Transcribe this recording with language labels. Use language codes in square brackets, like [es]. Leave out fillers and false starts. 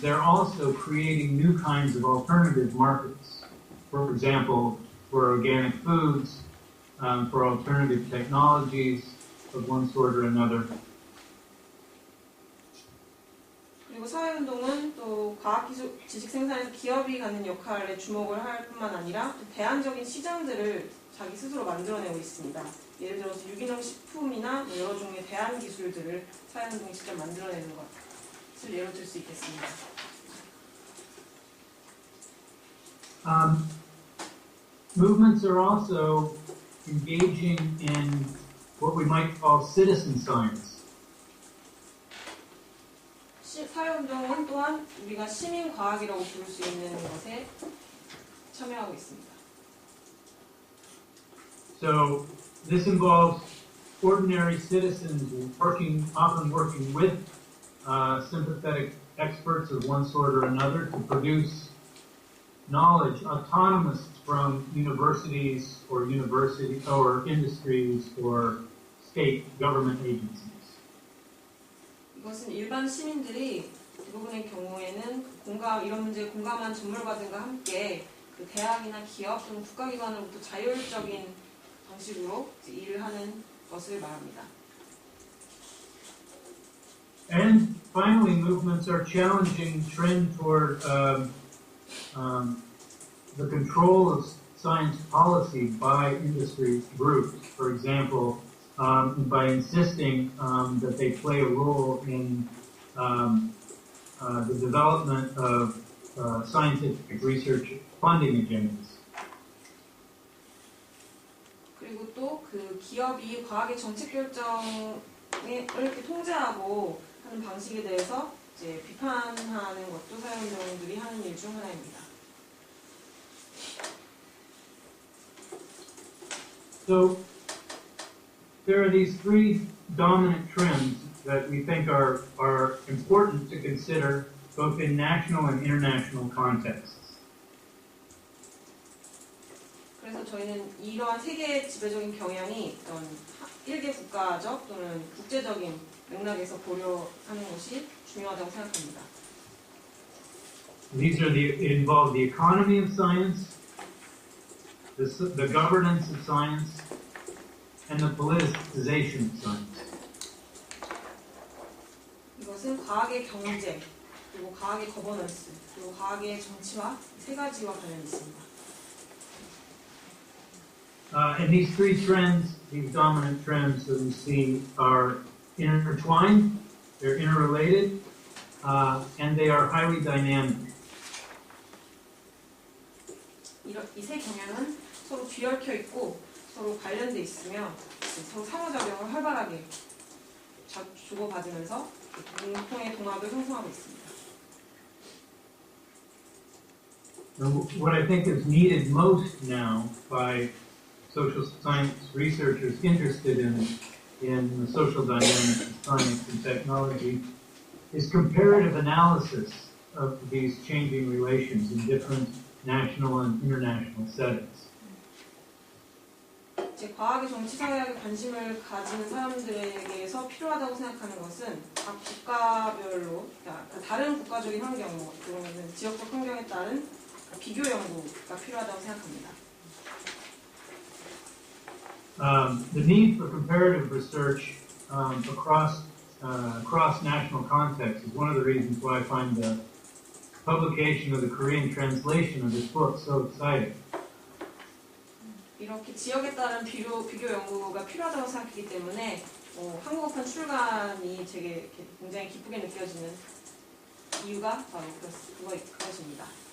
[en] They're also creating new kinds of alternative markets. For example, for organic foods, for alternative technologies of one sort or another. [ko] 그리고 사회운동은 또 과학기술 지식 생산에서 기업이 갖는 역할에 주목을 할 뿐만 아니라 대안적인 시장들을 자기 스스로 만들어내고 있습니다. 예를 들어서 유기농 식품이나 여러 종류의 대안 기술들을 사회운동이 직접 만들어내는 것을 예로 들 수 있겠습니다. [en] Movements are also engaging in what we might call citizen science. [ko] 사회운동은 또한 우리가 시민과학이라고 부를 수 있는 것에 참여하고 있습니다. [en] So this involves ordinary citizens often working with sympathetic experts of one sort or another to produce knowledge autonomous from universities or industries or state government agencies. [ko] 이것은 일반 시민들이 대부분의 경우에는 이런 문제에 공감한 전문가들과 함께 그 대학이나 기업 또는 국가기관으로부터 자율적인 방식으로 일을 하는 것을 말합니다. [en] And finally, movements are challenging trend toward the control of science policy by industry groups. For example, by insisting that they play a role in the development of scientific research funding agendas. [ko] 그리고 또 그 기업이 과학의 정책 결정을 이렇게 통제하고 하는 방식에 대해서 이제 비판하는 것도 사회운동들이 하는 일 중 하나입니다. [en] So there are these three dominant trends that we think are important to consider both in national and international contexts. [ko] 그래서 저희는 이러한 세 개의 지배적인 경향이 어떤 일개 국가적 또는 국제적인 맥락에서 고려하는 것이 중요하다고 생각합니다. [en] These are involve the economy of science, the governance of science, and the politicization of science. [ko] 이것은 과학의 경제, 그리고 과학의 거버넌스, 그리고 과학의 정치화 세 가지와 관련이 있습니다. [en] And these three trends, these dominant trends that we see, are intertwined, they're interrelated, and they are highly dynamic. [ko] 이 세 경향은 서로 뒤얽혀 있고 서로 관련돼 있으며 서로 상호작용을 활발하게 주고받으면서 공통의 동합을 형성하고 있습니다. [en] What I think is needed most now by social science researchers interested in the social dynamics of science and technology is comparative analysis of these changing relations in different national and international settings. [ko] 제 과학의 정치사회학에 관심을 가지는 사람들에게서 필요하다고 생각하는 것은 각 국가별로, 그러니까 다른 국가적인 환경, 그러면 지역적 환경에 따른 비교 연구가 필요하다고 생각합니다. [en] The need for comparative research across national contexts is one of the reasons why I find the publication of the Korean translation of this book so exciting. [ko] 이렇게 지역에 따른 비교 연구가 필요하다고 생각했기 때문에 한국어판 출간이 제게 굉장히 기쁘게 느껴지는 이유가 바로 그것입니다.